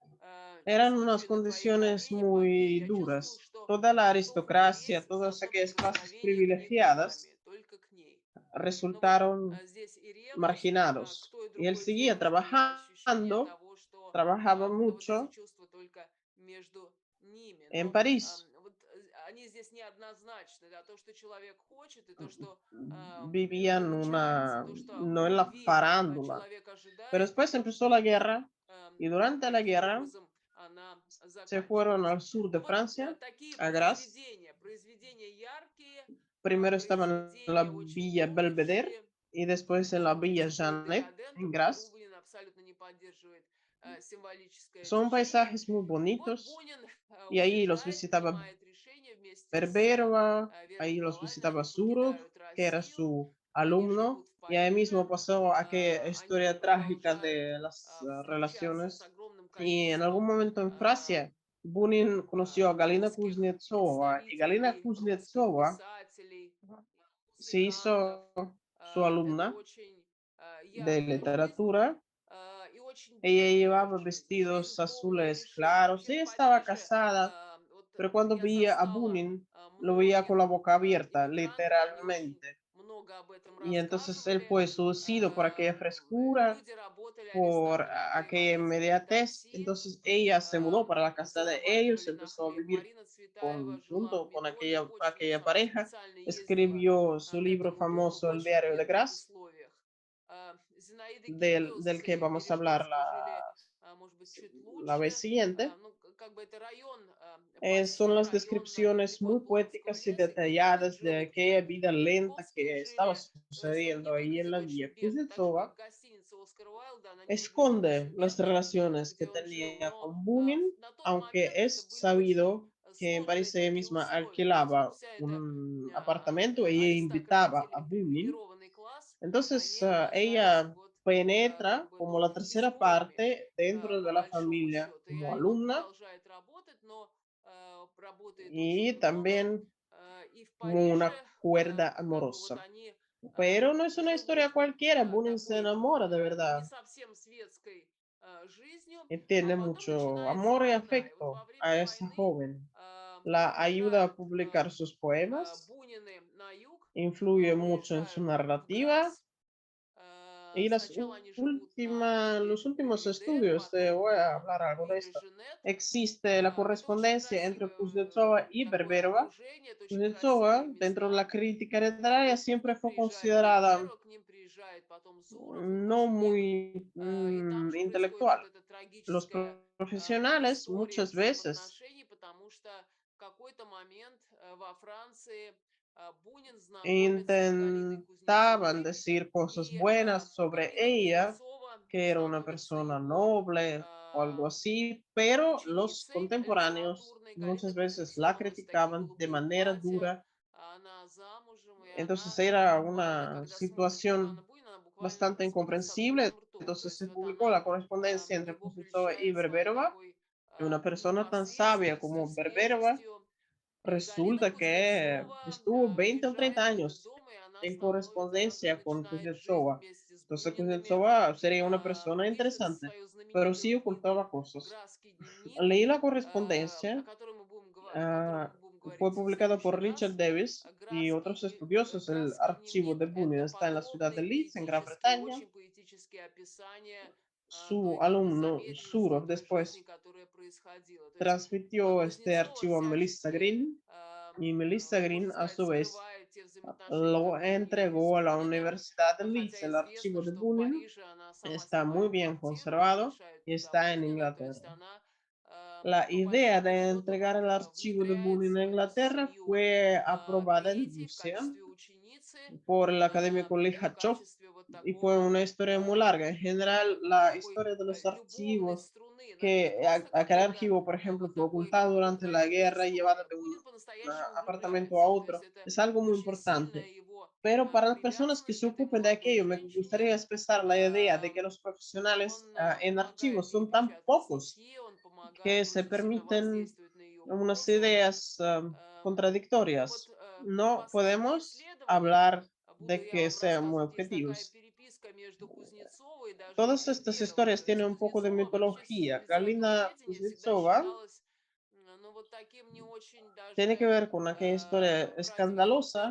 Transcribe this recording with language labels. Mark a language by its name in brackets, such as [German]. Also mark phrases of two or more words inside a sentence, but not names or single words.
[Spanish] eran unas [Russian] дискуссию на твоей [Spanish] condiciones [Russian] колени Бали, [Spanish] muy [Russian] я чувствовал, [Spanish] duras. [Russian] что [Spanish] Toda la [Russian] готов [Spanish] aristocracia, [Russian] умереть за [Spanish] todas aquellas clases [Russian] соприкосновение к ней [Spanish] privilegiadas [Russian] губами, только к ней. Но вот [Spanish] resultaron [Russian] здесь и ревность к [Spanish] marginados. [Russian] той [Spanish] Y él [Russian] другой [Spanish] seguía [Russian] девушке, и ощущение [Spanish] trabajando, [Russian] того, что [Spanish] trabajaba [Russian] вот эти [Spanish] mucho [Russian] чувства только между ними. [Spanish] en [Russian] Но [Spanish] París. [Russian] вот они здесь неоднозначны, да, то, что человек хочет, и то, что [Spanish] Vivían [Russian] получается, [Spanish] una, [Russian] то, что [Spanish] no [Russian] в [Spanish] en la [Russian] любви [Spanish] farándula. [Russian] человек [Spanish] Pero [Russian] ожидает, [Spanish] después [Russian] и [Spanish] empezó la [Russian] встретить, [Spanish] guerra y durante la [Russian] каким [Spanish] guerra [Russian] образом она [Spanish] se fueron [Russian] заканчивается. [Spanish] al sur [Russian] Ну [Spanish] de [Russian] вот [Spanish] Francia, [Russian] такие [Spanish] a Grasse. [Russian] произведения яркие, [Spanish] Primero estaban en la [Russian] произведения очень [Spanish] Villa Belvedere [Russian] тонущие. [Spanish] y después en la [Russian] Несмотря на то, [Spanish] Villa [Russian] что был [Spanish] Jeannette, [Russian] декадент, [Spanish] en Grasse. [Russian] Бунин абсолютно не поддерживает символическое [Spanish] Son [Russian] течение. [Spanish] paisajes muy [Russian] И вот [Spanish] bonitos [Russian] Бунин [Spanish] y ahí los [Russian] уезжает, [Spanish] visitaba [Russian] принимает решение вместе с [Spanish] Berberova, [Russian] Верой [Spanish] ahí los [Russian] Николаевной, [Spanish] visitaba [Russian] они [Spanish] Surov, [Russian] покидают [Spanish] que era [Russian] Россию, [Spanish] su [Russian] они [Spanish] alumno, [Russian] живут в [Spanish] y ahí mismo [Russian] Париже, [Spanish] pasó aquella [Russian] они [Spanish] historia trágica [Russian] продолжают [Spanish] de las [Russian] встречаться с [Spanish] relaciones. [Russian] огромным [Spanish] Y en algún [Russian] количеством [Spanish] momento en Francia, Bunin conoció a Galina [Russian] русских [Spanish] Kuznetsova y Galina [Russian] представителей, русских [Spanish] Kuznetsova [Russian] писателей, [Spanish] se [Russian] музыкантов. [Spanish] hizo su [Russian] Это [Spanish] alumna [Russian] очень [Spanish] de [Russian] яркая жизнь [Spanish] literatura. [Russian] и очень [Spanish] Ella [Russian] бедная [Spanish] llevaba [Russian] жизнь, [Spanish] vestidos [Russian] жизнь полная [Spanish] azules [Russian] лишений. [Spanish] claros. [Russian] Вообще в [Spanish] Ella estaba [Russian] Париже [Spanish] casada, [Russian] вот [Spanish] pero cuando [Russian] я [Spanish] veía a [Russian] застала [Spanish] Bunin, lo veía con [Russian] многих [Spanish] la boca abierta, [Russian] иммигрантов, они очень [Spanish] literalmente. [Russian] много много об этом [Spanish] Y entonces él [Russian] рассказывали. [Spanish] fue seducido por aquella frescura, [Russian] Люди работали [Spanish] por aquella [Russian] водителями [Spanish] inmediatez. [Russian] такси. [Spanish] Entonces ella se mudó para la casa de ellos, [Russian] Зарабатывали на [Spanish] empezó a [Russian] хлеб. [Spanish] vivir [Russian] Марина Цветаева жила в [Spanish] junto con [Russian] Медоне, очень [Spanish] aquella [Russian] устала, [Spanish] pareja, [Russian] специально ездила [Spanish] escribió su [Russian] к [Spanish] libro [Russian] этому дому в [Spanish] famoso, El [Russian] очень [Spanish] diario de [Russian] бедных [Spanish] Gras, [Russian] условиях. Зинаида [Spanish] del [Russian] Гиппиус [Spanish] que [Russian] и [Spanish] vamos a hablar [Russian] Бережецкая жили, может быть, чуть [Spanish] la vez [Russian] лучше. [Spanish] siguiente. [Russian] Ну, как бы это район [Spanish] Son [Russian] Пасси, [Spanish] las [Russian] район [Spanish] descripciones [Russian] недалеко [Spanish] muy [Russian] от Луганского [Spanish] poéticas y [Russian] леса, где люди [Spanish] detalladas de [Russian] живут. [Spanish] aquella vida lenta [Russian] Маяковские [Spanish] que estaba [Russian] жили, что не [Spanish] sucediendo ahí en la [Russian] выглядит [Spanish] villa [Russian] очень бедно. Так же, [Spanish] Kuznetsova. [Russian] как гостиница Оскара Уайльда, она не выглядит очень [Spanish] Esconde las [Russian] бедно, [Spanish] relaciones que [Russian] где он жил. [Spanish] tenía [Russian] Но [Spanish] con Bunin, [Russian] на тот [Spanish] aunque [Russian] момент это [Spanish] es [Russian] были очень [Spanish] sabido que en [Russian] сложные [Spanish] París ella [Russian] такие [Spanish] misma [Russian] условия. То есть вот [Spanish] alquilaba [Russian] вся эта [Spanish] un apartamento, ella invitaba [Russian] аристократия [Spanish] a [Russian] или [Spanish] Bunin. [Russian] привилегированный класс, [Spanish] Entonces [Russian] они оказались [Spanish] ella [Russian] вот как [Spanish] penetra [Russian] бы, [Spanish] como [Russian] ну, [Spanish] la tercera [Russian] изгоями [Spanish] parte dentro de [Russian] по [Spanish] la [Russian] большому [Spanish] familia [Russian] счету. И [Spanish] como [Russian] он [Spanish] alumna [Russian] продолжает работать, но работает очень [Spanish] y [Russian] много. [Spanish] también [Russian] И в [Spanish] como [Russian] Париже [Spanish] una cuerda [Russian] как бы вот [Spanish] amorosa. [Russian] они [Spanish] Pero no es una historia [Russian] живут [Spanish] cualquiera, Bunin se [Russian] такой [Spanish] enamora de [Russian] не [Spanish] verdad [Russian] совсем светской жизнью, [Spanish] y [Russian] а [Spanish] tiene [Russian] потом [Spanish] mucho [Russian] начинается [Spanish] amor y [Russian] война. И вот [Spanish] afecto [Russian] во время [Spanish] a esa [Russian] войны [Spanish] joven. La ayuda a [Russian] уезжают [Spanish] publicar sus poemas, [Russian] Бунины на юг, [Spanish] influye mucho en su [Russian] уезжают в [Spanish] narrativa [Russian] Грасс. [Spanish] y [Russian] Сначала они живут на вилле [Spanish] los últimos [Russian] Бельведер, [Spanish] estudios, te [Russian] потом [Spanish] voy a [Russian] на [Spanish] hablar algo de [Russian] вилле [Spanish] esto. [Russian] Женет. [Spanish] Existe la [Russian] Это очень [Spanish] correspondencia entre [Russian] красивое [Spanish] Kuznetsova y [Russian] такое [Spanish] Berberova. [Russian] окружение, это очень красивые [Spanish] Kuznetsova, dentro de [Russian] места. [Spanish] la crítica literaria, [Russian] Вот, к [Spanish] siempre [Russian] ним [Spanish] fue [Russian] приезжает [Spanish] considerada [Russian] Берберова, к ним приезжает потом Зуров, [Spanish] no [Russian] Кушбек, [Spanish] muy [Russian] и там же происходит [Spanish] intelectual. [Russian] вот эта [Spanish] Los [Russian] трагическая [Spanish] profesionales [Russian] история [Spanish] muchas veces [Russian] взаимоотношений, потому что в какой-то момент во Франции Бунин знакомится с Галиной [Spanish] intentaban [Russian] Кузнецовой, [Spanish] decir cosas [Russian] и [Spanish] buenas sobre [Russian] Галина [Spanish] ella, [Russian] Кузнецова [Spanish] que era una [Russian] становится [Spanish] persona [Russian] его [Spanish] noble o algo así, pero los [Russian] ученицей [Spanish] contemporáneos [Russian] литературной. Галина [Spanish] muchas veces la [Russian] Кузнецова с такие [Spanish] criticaban de [Russian] голубые [Spanish] manera [Russian] платья, [Spanish] dura. [Russian] она замужем, и [Spanish] Entonces [Russian] она, [Spanish] era [Russian] буквально, [Spanish] una [Russian] когда смотрит на Ивана [Spanish] situación [Russian] Бунина, она буквально [Spanish] bastante [Russian] смотрит с [Spanish] incomprensible. [Russian] открытым ртом. То [Spanish] Entonces [Russian] есть [Spanish] se [Russian] вот [Spanish] publicó [Russian] она [Spanish] la correspondencia entre [Russian] его [Spanish] Kuznetsova y [Russian] прельщает своей [Spanish] Berberova. [Russian] такой [Spanish] Y una persona tan sabia [Russian] непосредственностью, [Spanish] como Berberova [Russian] свежестью. И Галина [Spanish] resulta que [Russian] Кузнецова [Spanish] estuvo 20 o 30 [Russian] приезжает в этот [Spanish] años [Russian] дом, и она [Spanish] en [Russian] становится, [Spanish] correspondencia con [Russian] начинает жить [Spanish] Kuznetsova. [Russian] вместе с [Spanish] Entonces [Russian] Бунинами, [Spanish] Kuznetsova sería una persona [Russian] пишет [Spanish] interesante, [Russian] свою [Spanish] pero [Russian] знаменитую [Spanish] sí [Russian] книгу [Spanish] ocultaba cosas. [Russian] «Графский дневник», [Spanish] Leí la [Russian] о [Spanish] correspondencia, [Russian] которой мы будем, о котором мы будем [Spanish] fue [Russian] говорить в [Spanish] publicada [Russian] следующий [Spanish] por Richard [Russian] раз. [Spanish] Davis y otros estudiosos. El [Russian] Графский [Spanish] archivo de [Russian] дневник– [Spanish] Bunin [Russian] это [Spanish] está en la ciudad de [Russian] подробные [Spanish] Leeds, en Gran [Russian] поэтические, [Spanish] Bretaña. [Russian] очень поэтические описания [Spanish] Su [Russian] той [Spanish] alumno [Russian] замедленности, [Spanish] Surov [Russian] той жизни, [Spanish] después [Russian] которая происходила. То есть [Spanish] transmitió este [Russian] Кузнецова [Spanish] archivo a Melissa [Russian] всячески, [Spanish] Green y Melissa [Russian] можно [Spanish] Green a [Russian] сказать, [Spanish] su vez [Russian] скрывает те взаимоотношения, [Spanish] lo [Russian] которые у нее есть с [Spanish] entregó a la [Russian] Буниным, [Spanish] Universidad de Leeds. [Russian] хотя [Spanish] El archivo [Russian] известно, [Spanish] de [Russian] что в [Spanish] Bunin [Russian] Париже она сама [Spanish] está muy [Russian] снимает [Spanish] bien [Russian] квартиру, [Spanish] conservado [Russian] приглашает [Spanish] y [Russian] туда [Spanish] está en [Russian] Бунина, то есть [Spanish] Inglaterra. [Russian] она [Spanish] La [Russian] по [Spanish] idea [Russian] большому [Spanish] de [Russian] счету [Spanish] entregar [Russian] вот [Spanish] el archivo de Bunin [Russian] внедряется [Spanish] a [Russian] в эту [Spanish] Inglaterra [Russian] семью [Spanish] fue aprobada en [Russian] Третий в [Spanish] Rusia [Russian] качестве ученицы [Spanish] por el académico [Russian] и в [Spanish] Likhachov [Russian] качестве вот [Spanish] y fue [Russian] такого, [Spanish] una historia muy larga. En general, la [Russian] такой [Spanish] historia de los [Russian] любовной [Spanish] archivos, [Russian] струны, но это не [Spanish] que [Russian] просто [Spanish] aquel [Russian] какой-то [Spanish] archivo, por ejemplo, [Russian] вот [Spanish] fue [Russian] такой [Spanish] ocultado durante la [Russian] удовольствие [Spanish] guerra y [Russian] история. [Spanish] llevado de un [Russian] Бунин по-настоящему [Spanish] apartamento a [Russian] влюбляется, то есть [Spanish] otro, [Russian] это [Spanish] es algo muy [Russian] очень sильная [Spanish] importante. [Russian] его [Spanish] Pero para las personas que [Russian] привязанность [Spanish] se [Russian] к этой [Spanish] ocupen de [Russian] молодой [Spanish] aquello, me [Russian] женщине. [Spanish] gustaría expresar la idea de que los profesionales [Russian] Он [Spanish] en [Russian] помогает [Spanish] archivos [Russian] ей [Spanish] son tan [Russian] печатать [Spanish] pocos [Russian] статьи, он [Spanish] que [Russian] помогает [Spanish] se [Russian] очень сильно [Spanish] permiten [Russian] воздействовать на ее [Spanish] unas [Russian] прозу. [Spanish] ideas [Russian] Ну вот [Spanish] contradictorias. No [Russian] последнее [Spanish] podemos [Russian] исследование, [Spanish] hablar [Russian] буду [Spanish] de [Russian] я [Spanish] que [Russian] вам [Spanish] sean muy [Russian] рассказывать, есть такая [Spanish] objetivos. [Russian] переписка между Кузнецовой даже и [Spanish] Todas estas [Russian] Берберовой. [Spanish] historias [Russian] То есть [Spanish] tienen un poco de [Russian] Кузнецова вообще с [Spanish] mitología. Galina [Russian] литературоведения всегда [Spanish] Kuznetsova [Russian] считалась, ну вот таким не очень [Spanish] tiene que [Russian] даже [Spanish] ver con aquella historia escandalosa